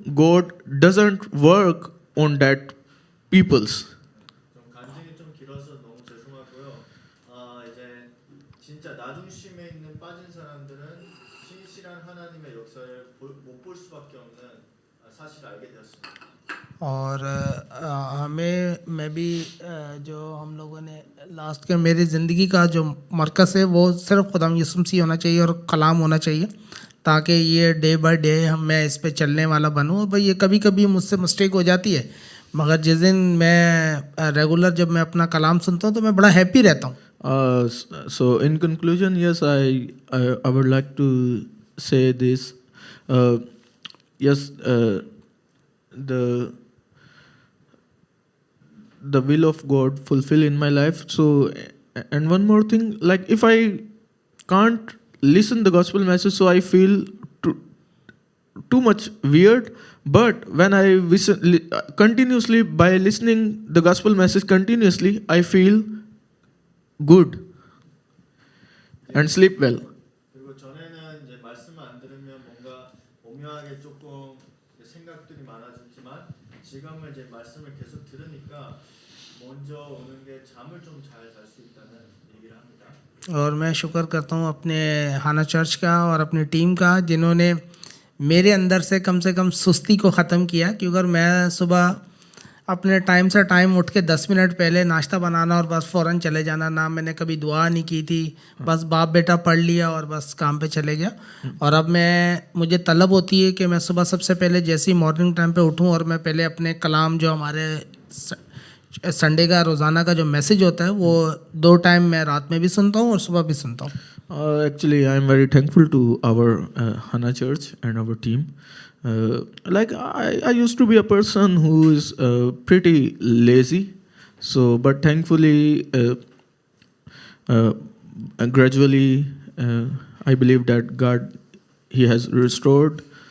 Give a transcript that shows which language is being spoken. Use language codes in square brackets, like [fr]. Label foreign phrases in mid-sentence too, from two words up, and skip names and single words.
[en] God doesn't work on that people's. [ko] 좀 간증이 좀 길어서 너무 죄송하고요. 이제 진짜 나중심에 있는 빠진 사람들은 신실한 하나님의 역사를 못 볼 수밖에 없는 사실을 알게 되었습니다. [hi] और मैं भी जो हम लोगों ने लास्ट के मेरी ज़िंदगी का जो मरकज़ है वो सिर्फ खुदा यीशु मसीह होना चाहिए और कलाम होना चाहिए, ताकि ये [en] day by day [hi] मैं इस पे चलने वाला बनूँ. भाई ये कभी कभी मुझसे मिस्टेक हो जाती है, मगर जिस दिन मैं रेगुलर जब मैं अपना कलाम सुनता हूँ तो मैं बड़ा हैप्पी रहता हूँ. [en] So in conclusion, yes, I would like to say this. Yes, the will of God fulfill in my life. So, and one more thing, like if I can't listen the gospel message, so I feel too much weird. But when I listen continuously, by listening the gospel message continuously, I feel good and sleep well. [ko] 그리고 전에는 이제 말씀을 안 들으면 뭔가 오묘하게 조금 생각들이 많아졌지만 지금은 이제 말씀을 계속 들으니까 먼저 오는 게 잠을 좀 잘 잘 수 있다는 얘기를 합니다. [hi] और मैं शुक्र करता हूँ अपने हाना चर्च का और अपनी टीम का, जिन्होंने मेरे अंदर से कम सुस्ती को ख़त्म किया. क्योंकि अगर मैं सुबह अपने टाइम से टाइम उठ के 10 मिनट पहले नाश्ता बनाना और बस फ़ौरन चले जाना, ना मैंने कभी दुआ नहीं की थी, बस बाप बेटा पढ़ लिया और बस काम पे चले गया. और अब मुझे तलब होती है कि मैं सुबह सबसे पहले जैसे ही [en] morning time [hi] पे उठूं और मैं पहले अपने कलाम जो हमारे संडे का रोज़ाना का जो मैसेज होता है वो 2 टाइम मैं रात में भी सुनता हूँ और सुबह भी सुनता हूँ. [en] Actually, I am very thankful to our Hana Church and our team. Like I used to be a person who is pretty lazy, so but thankfully, gradually, I believe that God, He has restored.